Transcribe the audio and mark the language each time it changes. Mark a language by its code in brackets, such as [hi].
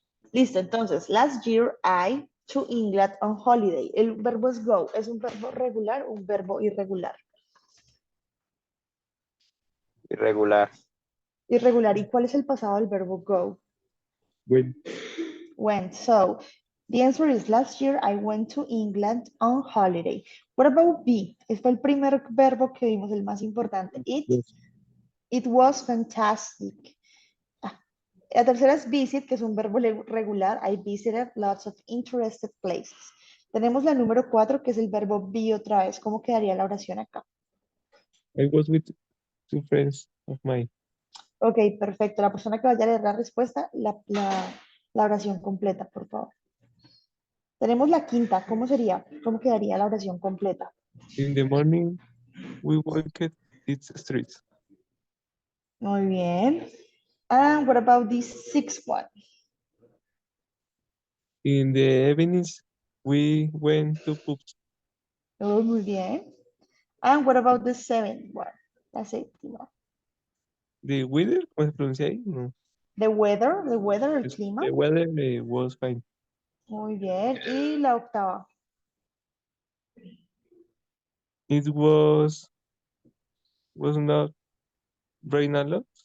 [es] Listo, entonces, [en] last year I to England on holiday. [es] El verbo es go. ¿Es un verbo regular o un verbo irregular? Irregular. Irregular. ¿Y cuál es el pasado del verbo go? [en] went, Went. So the answer is last year I went to England on holiday. What about be? [es] Este fue el primer verbo que vimos, el más importante. [en] was, It was fantastic. [es] Ah, la tercera es visit, que es un verbo regular. [en] I visited lots of interested places. [es] Tenemos la número 4, que es el verbo be otra vez. ¿Cómo quedaría la oración acá? [en] I was with two friends of mine. [es] Ok, perfecto. La persona que vaya a leer la respuesta, la oración completa, por favor. Tenemos la quinta. ¿Cómo sería? ¿Cómo quedaría la oración completa? [en] In the morning, we walked its streets. [es] Muy bien. [en] And what about this sixth one? In the evenings, we went to pubs. [es] Oh, muy bien. [en] And what about the seventh one? [es] La séptima. The weather, ¿cómo se pronuncia ahí? No. The weather, el clima. [en] The weather was fine. [es] Muy bien. Y la octava. [en] It was not rain a lot.